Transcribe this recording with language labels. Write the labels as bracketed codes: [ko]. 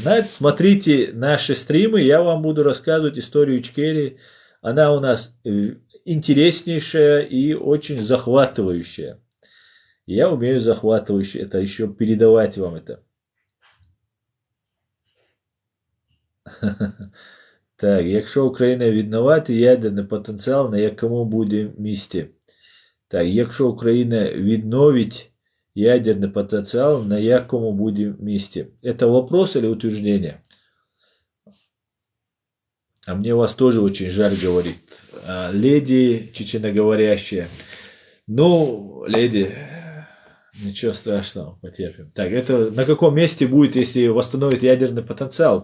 [ru] Смотрите наши стримы, я вам буду рассказывать историю Ичкерии. Она у нас интереснейшая и очень захватывающая. Я умею захватывающе это еще передавать вам это. [uk] Так, якщо Україна відновити ядерний потенціал, на якому буде місці? Так, якщо Україна відновить [ru] ядерный потенциал, [uk] на якому буде місці? [ru] Это вопрос или утверждение? А мне вас тоже очень жаль, говорит леди чеченоговорящая. Ну, леди, ничего страшного, потерпим. Так, это на каком месте будет, если восстановит ядерный потенциал?